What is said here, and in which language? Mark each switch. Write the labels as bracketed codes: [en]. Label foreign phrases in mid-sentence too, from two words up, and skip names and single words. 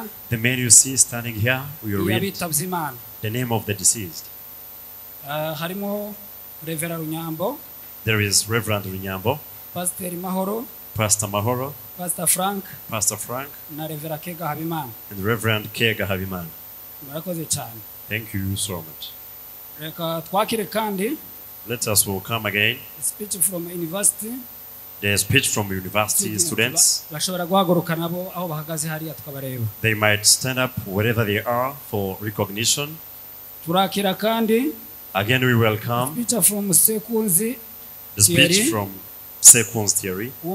[en] The men you see standing here will read the name of the deceased. [rw] Harimo Reverend Runyambo. [en] There is Reverend Runyambo, Pastor Mahoro, Pastor Mahoro, Pastor Frank, [rw] na Reverend Kega Habimana. [en] And Reverend Kega Habimana. [rw] Murakoze cyane. [en] Thank you so much. [rw] Reka twakire kandi. [en] Let us welcome again. A speech from university. The speech from university students. They might stand up wherever they are for recognition. Again, we welcome the speech from Sekun's Theory.